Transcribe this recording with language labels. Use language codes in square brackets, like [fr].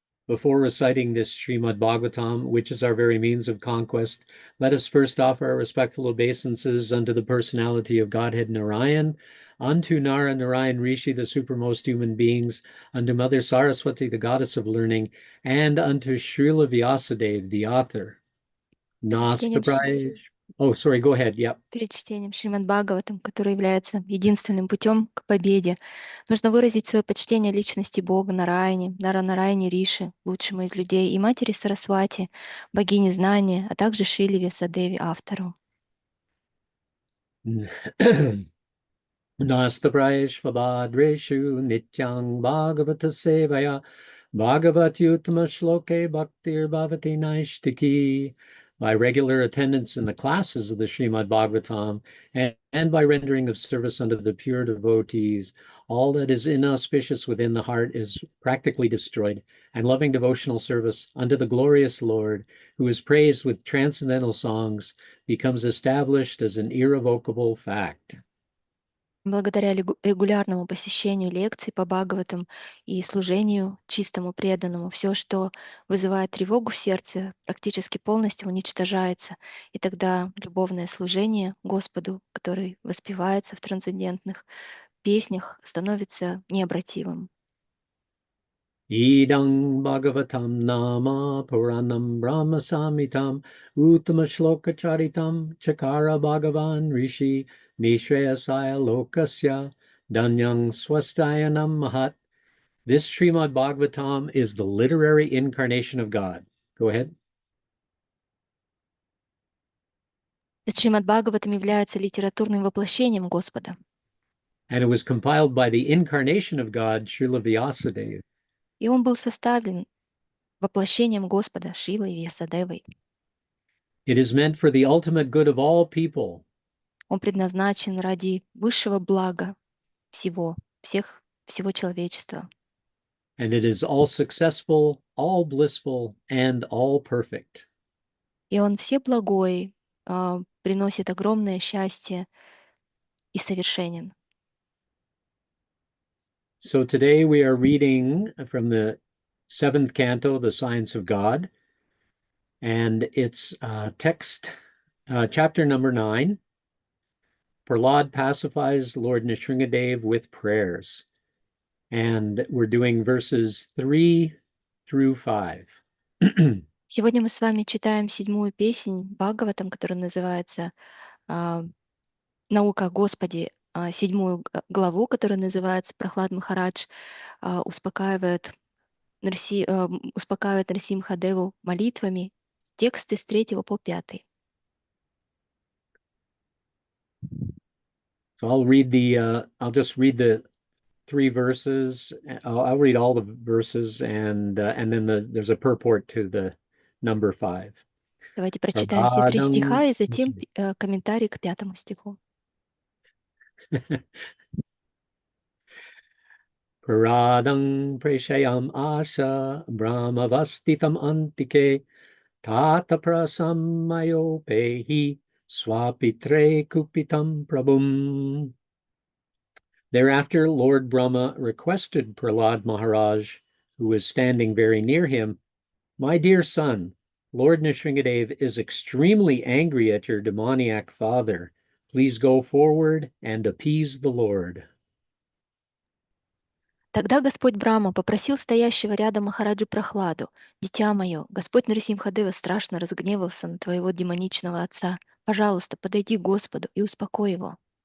[en] Before reciting this Srimad Bhagavatam, which is our very means of conquest, let us first offer our respectful obeisances unto the personality of Godhead Narayan, unto Nara Narayan Rishi, the supermost human beings, unto Mother Saraswati, the goddess of learning, and unto Srila Vyasadeva, the author. [sa] Nasta Praj. [en] Oh, sorry, go ahead. Yep. [ru] Перед чтением Шримад Бхагаватам, который является единственным путем к победе, нужно выразить свое почтение личности Бога Нараяне, Нараяне Риши, лучшему из людей, и матери Сарасвати, богини знания, а также Шриле Вьясадеве, автору. [sa] Nastaprayeshvabhadreshu nityang bhagavata sevaya bhagavati uttama shloke bhaktir bhavati naishtiki. [en] By regular attendance in the classes of the Srimad Bhagavatam and by rendering of service unto the pure devotees, all that is inauspicious within the heart is practically destroyed, and loving devotional service unto the glorious Lord, who is praised with transcendental songs, becomes established as an irrevocable fact. [ru] Благодаря регулярному посещению лекций по Бхагаватам и служению чистому преданному, все, что вызывает тревогу в сердце, практически полностью уничтожается. И тогда любовное служение Господу, который воспевается в трансцендентных песнях, становится необратимым. [sa] Idang Bhagavatam Nama Puranam Brahma Samhitam Uttama Shloka Charitam Chakara Bhagavan Rishi Nishreyasaya Lokasya Danyang Swastayanam Mahat. [en] This Srimad Bhagavatam is the literary incarnation of God. Go ahead. [ru] Шримад Бхагаватам является литературным воплощением Господа. [en] And it was compiled by the incarnation of God, Srila Vyasadeva. [ru] И он был составлен воплощением Господа Шилой Вьясадевой. [en] It is meant for the ultimate good of all people. [ru] Он предназначен ради высшего блага всего человечества. [en] And it is all successful, all blissful, and all perfect. [ru] И он всеблагой, приносит огромное счастье и совершенен. [en] So today we are reading from the 7th canto, The Science of God, and it's text, chapter number 9. Prahlad pacifies Lord Nrsingadev with prayers. And we're doing verses 3 through 5. [ru] Сегодня мы с вами читаем 7-ю песнь Бхагаватам, которая называется «Наука о Господе», 7-ю главу, которая называется «Прохлад Махарадж успокаивает Нарсимхадеву молитвами». Тексты с 3 по 5. [en] So I'll just read the 3 verses. I'll read all the verses, and then there's a purport to the number 5. [ru] Давайте прочитаем все 3 стиха и затем комментарий к 5 стиху. [sa] Paradang preshayam asha brahmavastitam antike tata prasammayopehi swapitre kupitam prabhum. [en] Thereafter, Lord Brahma requested Prahlad Maharaj, who was standing very near him, "My dear son, Lord Nrsingadev is extremely angry at your demoniac father. Please go forward and appease the Lord." [ru] Тогда Господь Брахма попросил стоящего рядом Махараджу Прохладу: «Дитя мое, Господь Нарисимхадева страшно разгневался на твоего демоничного отца. Пожалуйста, подойди к Господу и успокой его».